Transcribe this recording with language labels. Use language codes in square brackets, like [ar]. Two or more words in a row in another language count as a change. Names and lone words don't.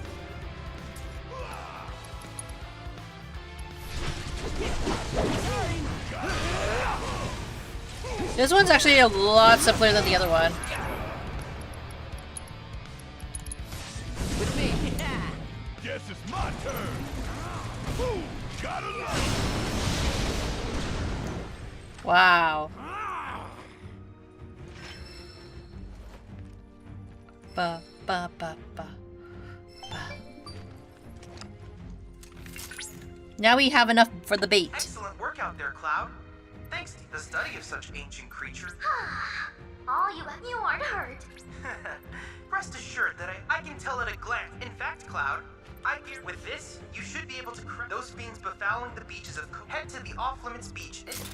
[en] This one's actually a lot simpler than the other one. With me. Guess it's my turn. Ooh, gotta love. Wow. Ba ba ba ba ba. Now we have enough for the bait. Excellent work out there, Cloud. Thanks to the study of such ancient creatures. All you aren't hurt. Rest assured that I can tell at a glance. In fact, Cloud, with this, you should be able to crush those fiends befouling the beaches of Head to the off-limits beach.